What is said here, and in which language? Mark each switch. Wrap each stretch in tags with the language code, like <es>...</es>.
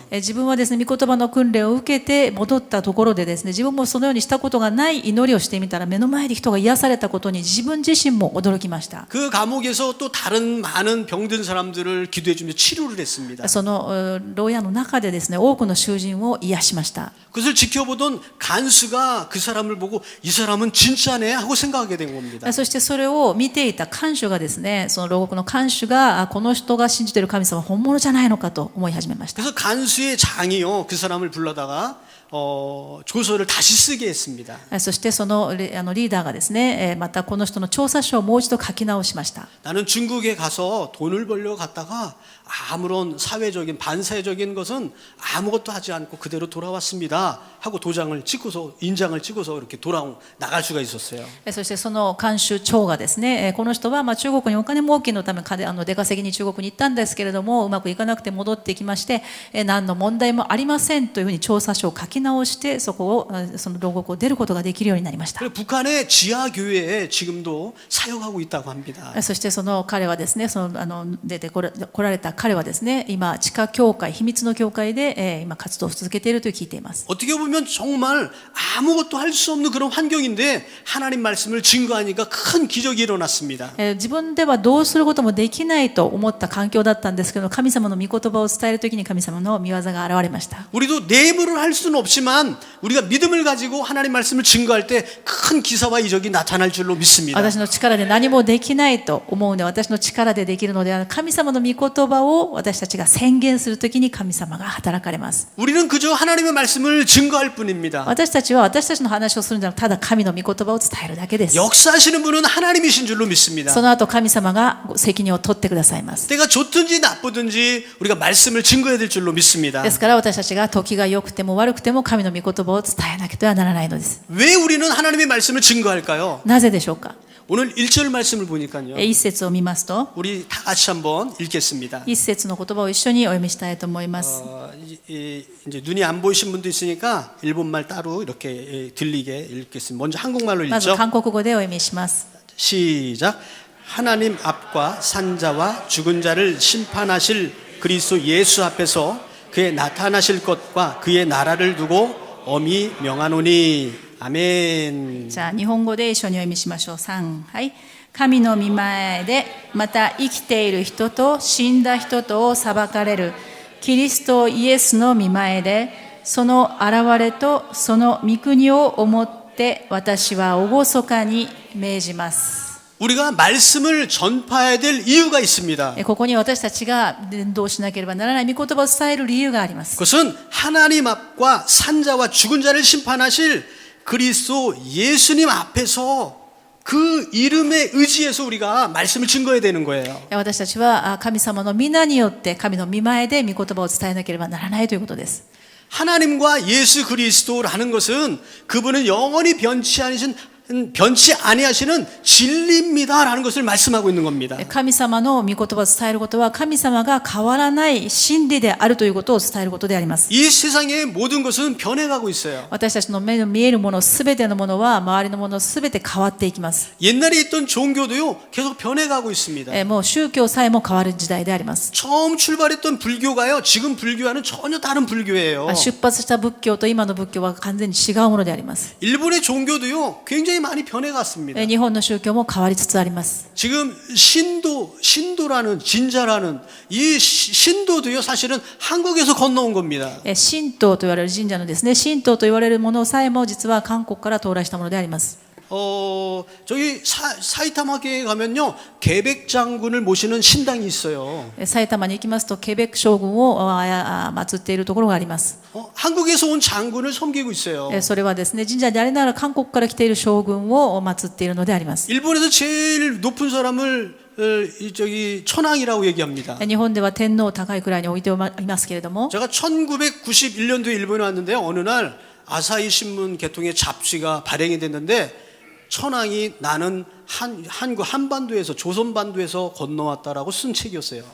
<ja>自分はですね、御言葉の訓練を受けて戻ったところでですね、自分もそのようにしたことがない祈りをしてみたら目の前で人が癒されたことに自分自身も驚きました。</ja> <ko>그 감옥에서 또 다른 많은 병든 사람들을 기도해 주며 치료를 했습니다.</ko> <ja>その牢屋の中でですね、多くの囚人を癒しました。</ja> <ko>그것을 지켜보던 간수가 그 사람을 보고 이 사람은 진짜네 하고 생각하게 된 겁니다.</ko> <ja>そしてそれを見ていた看守がですね、その牢獄の看守がこの人が信じている神様は本物じゃないのかと思い始めました。</ja> <ko>그래서 간수의 장이요 그 사람을 불러다가 조서를 다시 쓰게 했습니다.</ko> <ja>そしてそのリーダーがですね、またこの人の調査書をもう一度書き直しました。</ja> <ko>나는 중국에 가서 돈을 벌려고 갔다가 아무런 사회적인 반사회적인 것은 아무것도 하지 않고 그대로 돌아왔습니다 하고 도장을 찍고서 인장을 찍고서 이렇게 나갈 수가 있었어요.</ko> <ja>そしてその看守長がですね、この人は中国にお金儲けのため出稼ぎに中国に行ったんですけれどもうまくいかなくて戻ってきまして、何の問題もありませんというふうに調査書を書き直してその牢獄を出ることができるようになりました。</ja> <ko>북한의 지하 교회에 지금도 사역하고 있다고 합니다.</ko> <ja>そしてその彼はですね、出てこられた彼はですね、今地下教会、秘密の教会で今活動を続けていると聞いています。</ja> <ko>어떻게 보면 정말 아무것도 할 수 없는 그런 환경인데 하나님 말씀을 증거하니까 큰 기적이 일어났습니다.</ko> <ja>自分ではどうすることもできないと思った環境だったんですけど、神様の御言葉を伝えるときに神様の御業が現れました。</ja> <ko>우리도 내 힘으로 할 수는 없지만 우리가 믿음을 가지고 하나님 말씀을 증거할 때 큰 기사와 이적이 나타날 줄로 믿습니다.</ko> <ja>私の力で何もできないと思うので、私の力でできるのではなく、神様の御言葉を私たちが宣言するときに神様が働かれます。</ja> <ko>우리는 그저 하나님의 말씀을 증거할 뿐입니다.</ko> <ja>私たちは私たちの話をするんじゃなく、ただ神の御言葉を伝えるだけです。</ja> <ko>역사하시는 분은 하나님이신 줄로 믿습니다.</ko> <ja>その後神様が責任を取ってくださいます。</ja> <ko>때가 좋든지 나쁘든지 우리가 말씀을 증거해야 될 줄로 믿습니다.</ko> <ja>ですから私たちが時が良くても悪くても神の御言葉を伝えなければならないのです。</ja> <ko>왜 우리는 하나님의 말씀을 증거할까요?</ko> <ja>なぜでしょうか。</ja> <ko>오늘 1절 말씀을 보니까요.</ko> <ja>一節を見ますと、</ja> <ko>우리 다 같이 한번 읽겠습니다.</ko> <ja>一節の言葉を一緒にお読みしたいと思います。</ja> <ko>이제 눈이 안 보이신 분도 있으니까 일본말 따로 이렇게 들리게 읽겠습니다. 먼저 한국말로</ko> <ja>まず</ja> <ko>읽죠.</ko> <ja>韓国語でお読みします。</ja> <ko>시작. 하나님 앞과 산자와 죽은 자를 심판하실 그리스도 예수 앞에서 그의 나타나실 것과 그의 나라를 두고 엄히 명하노니 아멘.</ko> <ja>じゃあ日本語で一緒にお読みしましょう。3、はい。神の御前でまた生きている人と死んだ人とを裁かれるキリストイエスの御前でその現れとその御国を思って私は厳かに命じます。</ja> <ko>우리가 말씀을 전파해야 될 이유가 있습니다.</ko> <ja>ここに私たちが伝道しなければならない御言葉を伝える理由があります。</ja> <ko>그것은 하나님 앞과 산자와 죽은 자를 심판하실 그리스도 예수님 앞에서 그 이름에 의지해서 우리가 말씀을 증거해야 되는 거예요.</ko> <ja>私たちは神様の皆によって神の御前で御言葉を伝えなければならないということです。</ja> <ko>하나님과 예수 그리스도라는 것은 그분은 영원히 변치 않으신 변치 아니하시는 진리입니다라는 것을 말씀하고 있는 겁니다.</ko> <ja>神様の御言葉を伝えることは神様が変わらない真理であるということを伝えることであります。</ja> <ko>이 세상의 모든 것은 변해가고 있어요.</ko> <ja>私たちの目の見えるものすべてのものは周りのものすべて変わっていきます。</ja> <ko>옛날에 있던 종교도요 계속 변해가고 있습니다.</ko> <ja>もう宗教さえも変わる時代であります。</ja> <ko>처음 출발했던 불교가요 지금 불교와는 전혀 다른 불교예요.</ko> <ja>出発した仏教と今の仏教は完全に違うものであります。</ja> <ko>일본의 종교도요 굉장히 많이 변해갔습니다.</ko> <ja>日本の宗教も変わりつつあります。</ja> <ko>지금 신도라는 진자라는 이 신도도요 사실은 한국에서 건너온 겁니다.</ko> <ja>神道と言われる神社のですね、神道と言われるものさえも実は韓国から到来したものであります。</ja> <ko>저기 사이타마계에 가면요 계백 장군을 모시는 신당이 있어요.</ko> <ja>埼玉に行きますとケベック将軍を祀っているところがあります。</ja> <ko>한국에서 온 장군을 섬기고 있어요.</ko> <ja>それはですね、神社でありながら韓国から来ている将軍を祀っているのであります。</ja> <ko>일본에서 제일 높은 사람을 저기 천황이라고 얘기합니다.</ko> <ja>日本では天皇を高いくらいに置いていますけれども、</ja> <ko>제가 1991년도에 일본에 왔는데 어느 날 아사히 신문 개통의 잡지가 발행이 됐는데 천황이 나는 한반도에서 조선반도에서 건너왔다라고 쓴 책이었어요.</ko>